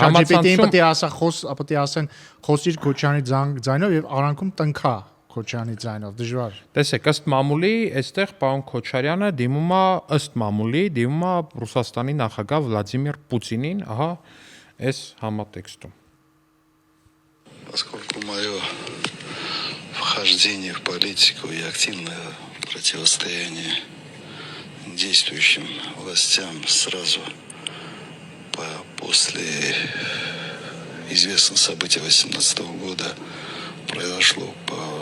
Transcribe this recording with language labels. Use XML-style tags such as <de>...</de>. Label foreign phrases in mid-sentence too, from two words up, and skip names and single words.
<hy>ChatGPT-ին պետք է ասա պետք է ասեն խոսիր Քոչյանի ձայնով եւ արանքում տնքա Քոչյանի ձայնով, դժվար։ Տեսեք, ըստ մամուլի, այստեղ պարոն Քոչարյանը դիմում է ըստ մամուլի դիմում է Ռուսաստանի նախագահ Վլադիմիր Պուտինին, ահա այս համատեքստում։</hy> <ru>Поскольку мое вхождение в политику и активное противостояние действующим властям сразу после известных событий 2018 года произошло по</ru>